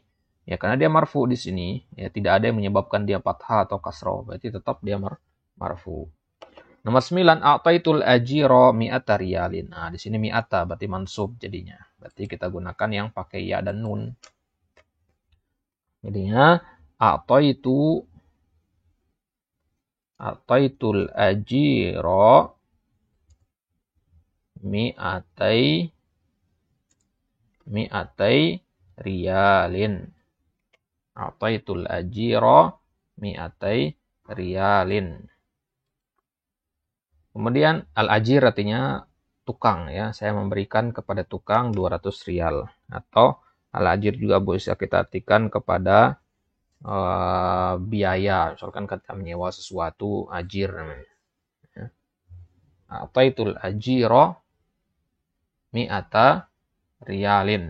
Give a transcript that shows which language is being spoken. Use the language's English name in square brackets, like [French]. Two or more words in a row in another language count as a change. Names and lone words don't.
[Indonesian] Ya karena dia marfu di sini, ya tidak ada yang menyebabkan dia fathah atau kasroh, berarti tetap dia marfu. [Arabic] Nomor 9, أعطيت الأجير مائة ريال. [Indonesian] Nah, di sini mi'ata berarti mansub jadinya. Berarti kita gunakan yang pakai ya dan nun. [Arabic] Jadinya أعطيت الأجير مائتي ريال. أعطيت الأجير مائتي ريال. [Indonesian] Kemudian al-ajir artinya tukang ya. Saya memberikan kepada tukang 200 riyal. Atau al-ajir juga bisa kita artikan kepada biaya. Misalkan kita menyewa sesuatu, ajir namanya. [Arabic] أعطيت الأجير مائة ريال.